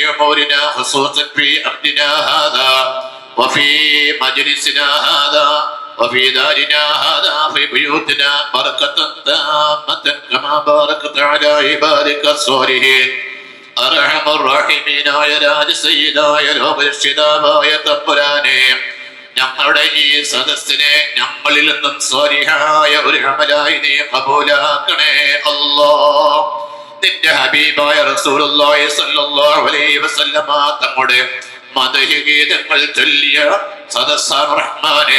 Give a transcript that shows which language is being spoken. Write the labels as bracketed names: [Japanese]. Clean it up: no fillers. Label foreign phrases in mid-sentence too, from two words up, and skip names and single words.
[Arabic] أمورنا خصوصا في عبدنا هذا وفي مجلسنا هذا وفي دارنا هذا في بيوتنا بركة تامة كما باركت على عبادك الصالحين أرحم الراحمين يا راج سيدا يا رب يا [Malayalam] തമ്പുരാനെ ഞങ്ങളുടെ ഈ സദസ്സിനെ ഞങ്ങളിൽ നിന്നും സ്വാലിഹായ ഒരു അമലായി നീ ഖബൂലാക്കണേ അല്ലാഹ്. നിന്റെ ഹബീബായ [Arabic] رسول الله صلى الله عليه وسلم [Malayalam] തങ്ങളുടെ മദഹഗീതങ്ങൾ ചൊല്ലിയ സദസ്സാണ് റഹ്മാനെ.